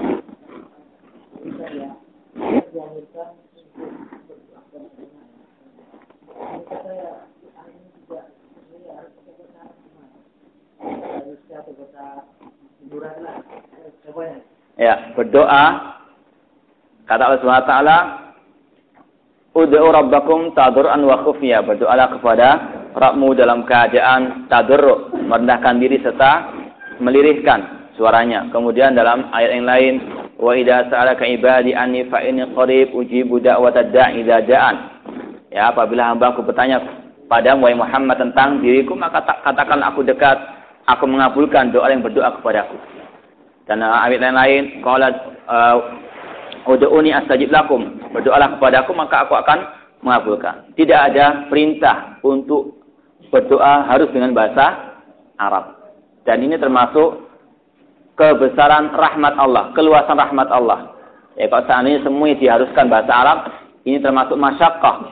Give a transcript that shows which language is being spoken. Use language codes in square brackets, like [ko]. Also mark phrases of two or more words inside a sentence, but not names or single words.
[id] Ya, berdoa. [ar] Kata Allah سبحانه وتعالى ادعوا ربكم تضرعا وخفية." [id] Berdoalah kepada Rabbmu dalam keadaan tadarruk, merendahkan diri serta melirihkan suaranya. Kemudian dalam ayat yang lain, [ar] وإذا سألك عبادي عني فإني قريب أجيب دعوة الداع إذا دعان. [id] Ya, apabila hamba-Ku bertanya padamu wahai Muhammad tentang diriku, maka katakan aku dekat, aku mengabulkan doa yang berdoa kepadaku. Dan ayat yang lain, [ar] قال ادعوني أستجب لكم, [id] berdoalah kepadaku maka aku akan mengabulkan. Tidak ada perintah untuk berdoa harus dengan bahasa Arab. Dan ini termasuk kebesaran rahmat Allah, keluasan rahmat Allah. Ya, kalau seandainya semuanya diharuskan bahasa Arab, ini termasuk masyaqqah.